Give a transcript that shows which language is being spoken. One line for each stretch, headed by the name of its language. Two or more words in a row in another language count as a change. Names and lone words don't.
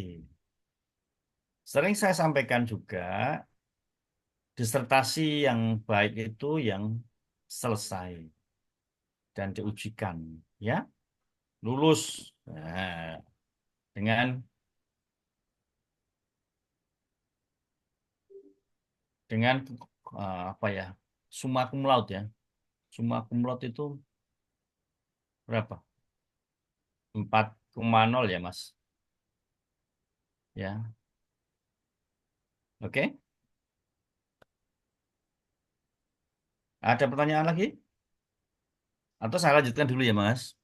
Indonesian: Sering saya sampaikan juga, disertasi yang baik itu yang selesai dan diujikan, ya, lulus. Nah, dengan dengan apa ya,
Latin: summa cum laude ya, summa cum laude
Indonesian: itu berapa? 4,0 ya, Mas. Ya, oke. Ada pertanyaan lagi? Atau saya lanjutkan dulu ya, Mas?